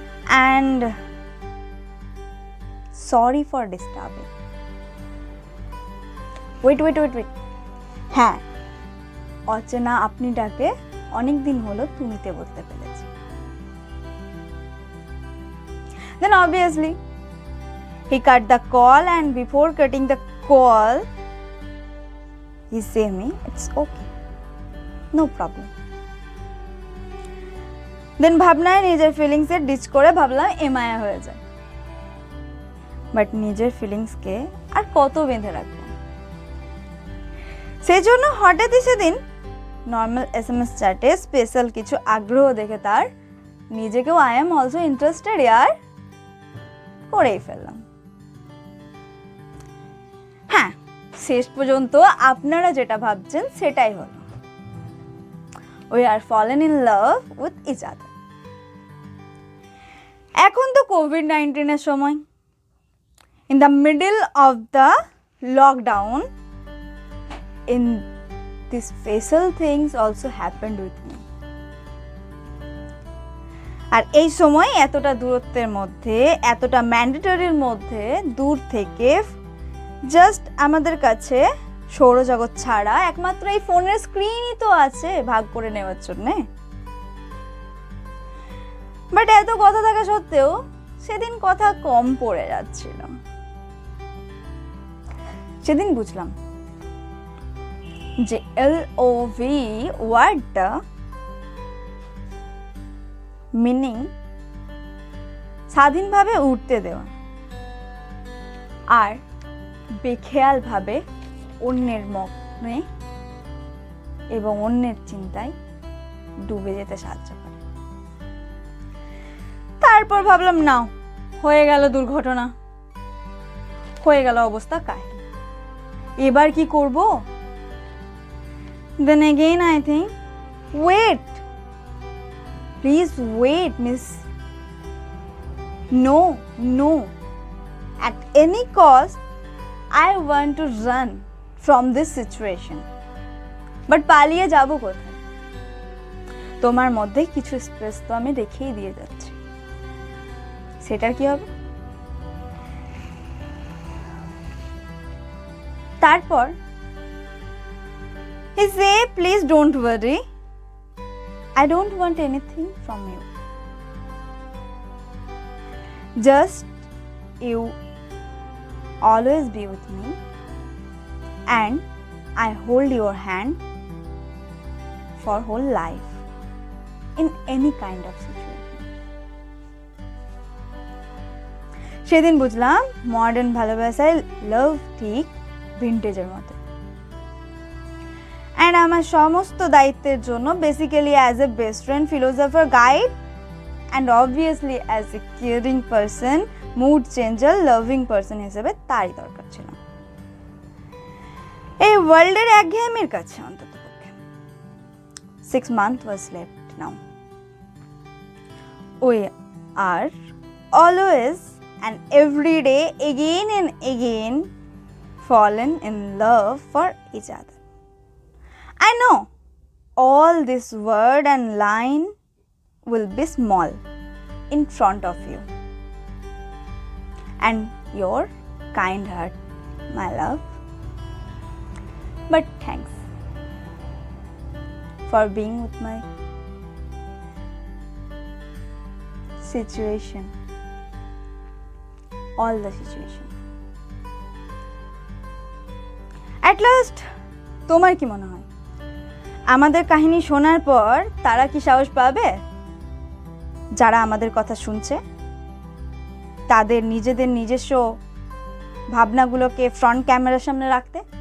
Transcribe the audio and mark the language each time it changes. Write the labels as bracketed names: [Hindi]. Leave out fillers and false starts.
[English] And sorry for disturbing. [Bangla] Wait, হ্যাঁ, অচেনা আপনিটাকে অনেকদিন হলো তুমিতে বলতে পেরেছি। [English] Then obviously he cut the call, and before cutting the call he said me it's okay, no problem. [Bangla] Then ভাবনায় নিজের ফিলিংস এর ডিচ করে ভাবলাম এমায়া হয়ে যায়। বাট নিজের ফিলিংসকে আর কত বেঁধে রাখবো? সেই জন্য হঠাৎই সেদিন নর্মাল SMS চ্যাটে স্পেশাল কিছু আগ্রহ দেখে তার নিজেকেও [English] I am also interested ইয়ার [Bangla] করেই ফেললাম। হ্যাঁ, শেষ পর্যন্ত আপনারা যেটা ভাবছেন সেটাই হলো। [English] We are fallen in love with each other. [Bangla] এখন তো কোভিড-19 এর সময়, [English] in the middle of the lockdown, in these facial things also happened with me. [Bangla] আর এই সময় এতটা দূরত্বের মধ্যে, এতটা ম্যান্ডেটরির মধ্যে দূর থেকে জাস্ট আমাদের কাছে সৌরজগৎ ছাড়া একমাত্র এই ফোনের স্ক্রিনই তো আছে ভাগ করে নেওয়ার জন্যে। বাট এত কথা থাকা সত্ত্বেও সেদিন কথা কম পড়ে যাচ্ছিল। সেদিন বুঝলাম যে LOV ওয়ার্ডটা মিনিং স্বাধীনভাবে উঠতে দেওয়া আর বেখেয়ালভাবে অন্যের মনে এবং অন্যের চিন্তায় ডুবে যেতে সাহায্য করে। তারপর ভাবলাম না, হয়ে গেল দুর্ঘটনা, হয়ে গেল অবস্থা কাহিল, এবার কি করব? [English] Then again I think, wait, please wait, miss. No, at any cost I want to run from this situation. [Bangla] But পালিয়ে যাব কোথায়? তোমার মধ্যে কিছু স্পেস তো আমি রেখেই দিয়ে যাচ্ছি, সেটার কি হবে? [English] তারপর he say, please don't worry, I don't want anything from you, just you always be with me and I hold your hand for whole life in any kind of situation. [Bangla] সেদিন বুঝলাম মডার্ন ভালোবাসায় লাভ ঠিক ভিন্টেজের মতো। [English] and [Bangla] আমার সমস্ত দায়িত্বের জন্য [English] basically as a best friend, philosopher, guide and obviously as a caring person, mood changer, loving person [Bangla] হিসেবে তারই দরকার ছিল। এই ওয়ার্ল্ডের একঘেয়েমির কাছে অন্তত পক্ষে [English] 6 months was left now. We are always and every day again and again fallen in love for each other. I know all this word and line will be small in front of you and your kind heart, my love. But thanks for being with my situation, all the situation. At last, [Bangla] তোমার কি মনে হয় আমাদের কাহিনী শোনার পর তারা কি সাহস পাবে, যারা আমাদের কথা শুনছে, তাদের নিজেদের নিজস্ব ভাবনাগুলোকে ফ্রন্ট ক্যামেরার সামনে রাখতে?